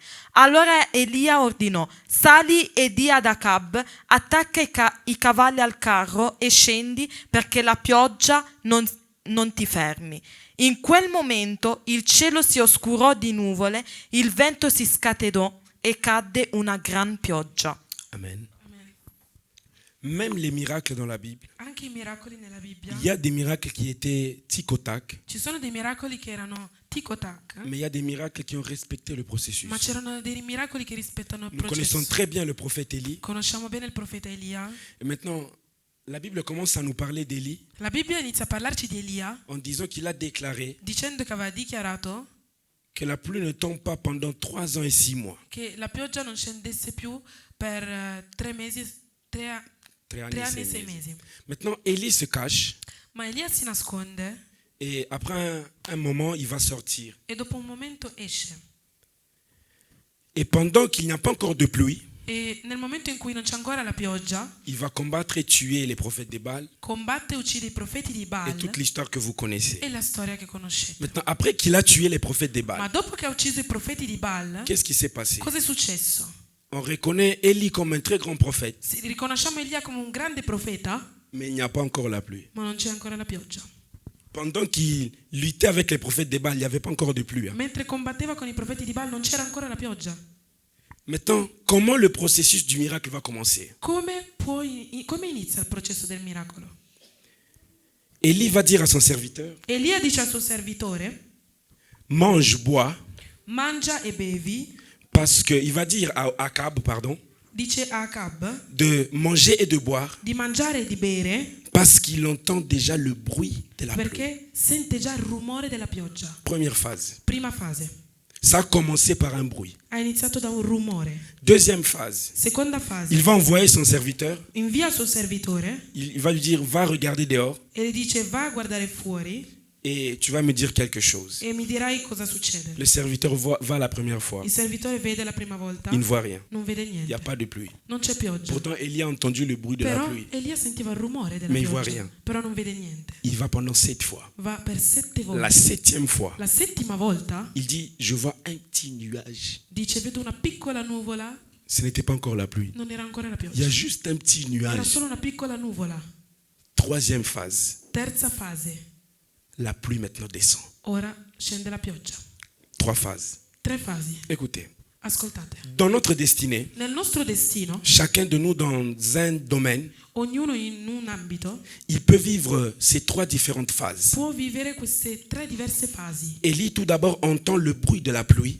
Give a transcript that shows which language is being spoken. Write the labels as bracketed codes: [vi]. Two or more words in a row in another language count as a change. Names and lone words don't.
[it] Allora Elia ordinò: sali e di ad Acab, attacca i cavalli al carro e scendi perché la pioggia non ti fermi. In quel momento il cielo si oscurò di nuvole, il vento si scatenò e cadde una gran pioggia. Amen. [fr] Même les miracles dans la Bible, [it] Anche i miracoli nella Bibbia. [fr] il y a des miracles qui étaient tic au tac, [it] Ci sono dei miracoli che erano tic o tac, [fr] mais il y a des miracles qui ont respecté le processus. [it] ma c'erano dei miracoli che rispettano il [fr] Nous connaissons [it] processo. [fr] très bien le prophète Élie. [it] Conosciamo bene il profeta Elia. [fr] Et maintenant, la Bible commence à nous parler d'Élie [it] La Bibbia inizia a parlarci di Elia [fr] en disant qu'il a déclaré [it] dicendo che aveva dichiarato [fr] que la pluie ne tombe pas pendant 3 ans et 6 mois. [it] che la pioggia non scendesse più per 3 mesi, 3 3 anni e anni 6 [fr] et 6 [it] mesi. [fr] Maintenant, Élie se cache [it] Ma Elia si nasconde [fr] et après un moment, il va sortir. [it] e dopo un momento esce. [fr] Et pendant qu'il n'y a pas encore de pluie, [it] E nel momento in cui non c'è ancora la pioggia, [fr] il va combattre et tuer les prophètes de Baal [it] combatte e uccide i profeti di [fr] et [it] Baal [fr] toute l'histoire que vous connaissez. [it] e la storia che conoscete. [fr] Maintenant, après qu'il a tué les prophètes de [it] Ma [fr] Baal, [it] dopo che ha ucciso i profeti di Baal, [fr] qu'est-ce qui s'est passé? [it] cosa è successo? [fr] On reconnaît Élie comme un très grand prophète, [it] Riconosciamo Elia come un grande profeta, [fr] mais il n'y a pas encore la pluie. [it] ma non c'è ancora la pioggia. [fr] Pendant qu'il luttait avec les prophètes de Baal, il n'y avait pas encore de pluie. [it] Mentre combatteva con i profeti di Baal non c'era ancora la pioggia. [fr] Maintenant, comment le processus du miracle va commencer? [it] Come inizia il processo del miracolo? [fr] Élie va dire à son serviteur, [it] Elia dice al suo servitore: [fr] mange, bois, [it] mangia e bevi. [fr] parce qu'il va dire à Acab, pardon, [it] Dice a Acab [fr] de manger et de boire, [it] di mangiare e di bere [fr] parce qu'il entend déjà le bruit de la pluie. [it] perché sente già il rumore della pioggia. [fr] Première phase. [it] Prima fase. [fr] Ça a commencé par un bruit. [it] Ha iniziato da un rumore. [fr] Deuxième phase. [it] Seconda fase. [fr] Il va envoyer son serviteur. [it] Invia il suo servitore [fr] Il va lui dire, va regarder dehors. [it] e le dice: va a guardare fuori. [fr] Et tu vas me dire quelque chose. [it] E mi dirai cosa succede. [fr] Le serviteur va la première fois. [it] Il servitore vede la prima volta, [fr] Il ne voit rien. [it] non vede [fr] Il n'y a [it] niente, [fr] pas de pluie. [it] non c'è pioggia. [fr] Pourtant, Élie a entendu le bruit de la [it] Però [fr] pluie. [it] Elia sentiva il rumore della [fr] Mais il voit [it] pioggia, [fr] rien. [it] però non vede niente. [fr] Il va pendant 7 fois. [it] Va per 7 volte. [fr] La 7e fois, [it] La settima volta [fr] il dit, je vois un petit nuage. [it] dice: vedo una piccola nuvola. [fr] Ce n'était pas encore la pluie. [it] Non era ancora la [fr] Il y a [it] pioggia, [fr] juste un petit [it] era [fr] nuage. [it] solo una piccola nuvola. [fr] 3e phase. [it] Terza fase, [fr] La pluie maintenant descend. [it] ora scende la pioggia. [fr] 3 phases. [it] 3 fasi. [fr] Écoutez, [it] Ascoltate, [fr] dans notre destinée, [it] nel nostro destino, [fr] chacun de nous dans un domaine, [it] ognuno in un ambito [fr] il peut vivre ces 3 différentes phases. [it] può vivere queste 3 diverse fasi. [fr] Élie tout d'abord entend le bruit de la pluie,